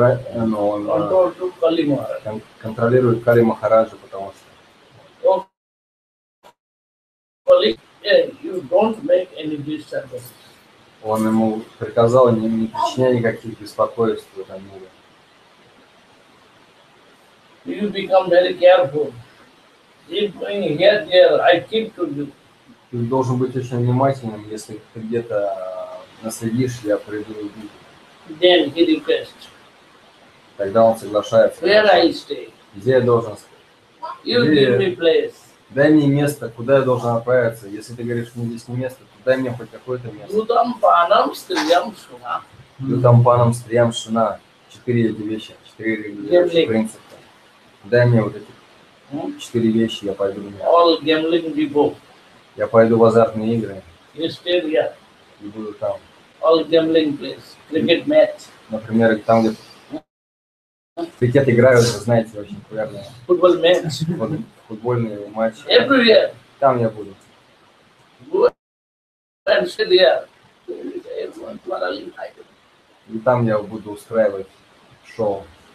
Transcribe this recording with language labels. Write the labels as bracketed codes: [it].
[en] Controlled to Kali Maharaj. [ru] контролирует Кали Махараджа, потому что [en] So Kali, yeah, you don't make any disturbance. [ru] он ему приказал не причинять никаких беспокойств в этом мире. [en] You become very careful. If going here, there, I keep to you. [ru] Ты должен быть очень внимательным, если ты где-то наследишь, я приду и убью. [en] Then he requests, [ru] Тогда он соглашается. [en] where I stay. [ru] Где я должен стать? [en] You give me place. [ru] Дай мне место, куда я должен отправиться. Если ты говоришь, мне здесь не место, то дай мне хоть какое-то место. [sa] Yutam panam striyam suna. Ютам панам стриям шина. [ru] 4 эти вещи, 4 принципа. Дай мне вот эти 4 вещи, я пойду. [en] All gambling people. [ru] Я пойду в азартные игры [en] You stay here. [ru] и буду там. [en] All gambling place. Cricket match. [ru] Например, там, где Крикет играют, вы знаете, очень популярные [en] football match. [ru] футбольные матчи. [en] Everywhere. [ru] Там я буду. [en] Go and sit there. Everyone quarreling. [ru] И там я буду устраивать шоу.